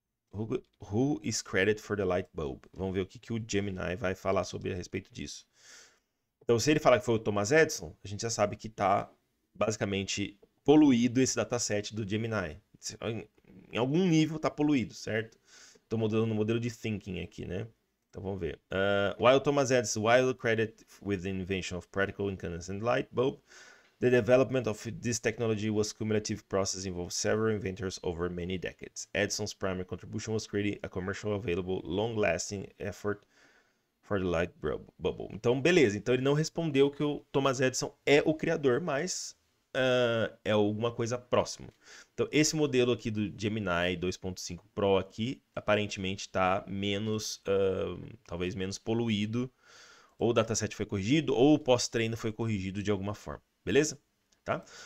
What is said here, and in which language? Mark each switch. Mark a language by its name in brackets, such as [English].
[English] Who is credited for the light bulb? [Portuguese] Vamos ver o que o Gemini vai falar sobre a respeito disso. Então, se ele falar que foi o Thomas Edison, a gente já sabe que está basicamente poluído esse dataset do Gemini. Em algum nível está poluído, certo? Estou mudando no modelo de thinking aqui, né? Então vamos ver. [English] While Thomas Edison credited with the invention of practical incandescent light bulb, the development of this technology was a cumulative process involving several inventors over many decades. Edison's primary contribution was creating a commercially available, long-lasting effort for the light bubble. [Portuguese] Então, beleza. Então, ele não respondeu que o Thomas Edison é o criador, mas é alguma coisa próxima. Então, esse modelo aqui do Gemini 2.5 Pro aqui, aparentemente está talvez menos poluído, ou o dataset foi corrigido, ou o pós-treino foi corrigido de alguma forma. Beleza? Tá?